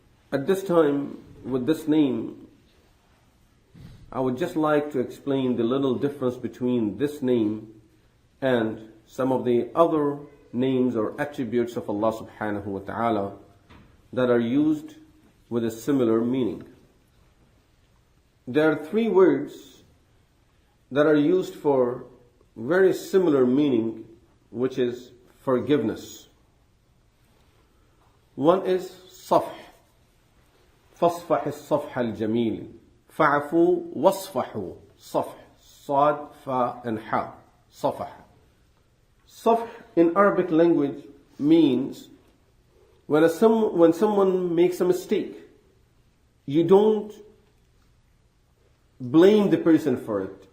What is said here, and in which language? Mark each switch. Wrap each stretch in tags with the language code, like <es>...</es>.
<en>At this time, with this name, I would just like to explain the little difference between this name and some of the other names or attributes of Allah subhanahu wa ta'ala that are used with a similar meaning. There are three words that are used for very similar meaning, which is forgiveness. One is صفح.</en> <ar>فاصفح الصفح الجميل فاعفوا واصفحوا. صفح, صاد, fa and ha. صفح.</ar> <en>صفح in Arabic language means when someone makes a mistake, you don't blame the person for it.</en>